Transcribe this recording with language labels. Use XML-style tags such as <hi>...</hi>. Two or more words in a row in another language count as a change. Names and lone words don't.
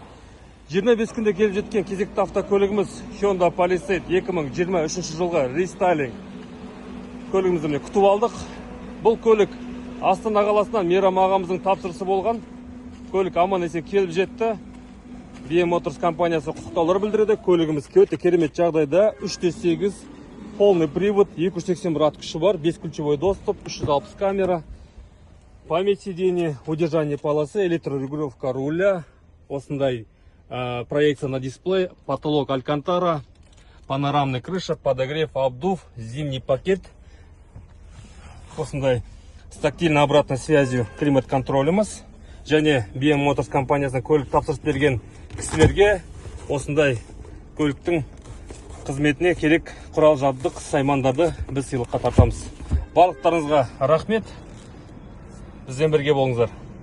<kk>25 күнде келіп жеткен кезекті автокөлігіміз Hyundai Palisade 2023 жылғы рестайлинг көлігімізді күтіп алдық. Бұл көлік Астана қаласынан Мейрам ағамыздың тапсырысы болған. Көлік аман-есен келіп жетті. BM Motors компаниясы құттықтаулар білдіреді. Көлігіміз өте керемет жағдайда.</kk> <ru>3.8 полный привод, 281</ru> <kk>ат күші бар,</kk> <ru>5 ключевой доступ, 360 камера, память сидений, удержание полосы, электрорегулировка руля, осындай проекция на дисплей, потолок алькантара, панорамный крыша, подогрев, обдув, зимний пакет, осындай с тактильной обратной связью климат-контролеміз.</ru> <kk>Және BM Motors компаниясына көлік тапсырыс берген кісілерге осындай көліктің қызметіне керек құрал жабдық саймандарды біз сыйлыққа тартамыз. Барлықтарыңызға рахмет. Бізбен бірге болыңыздар.</kk>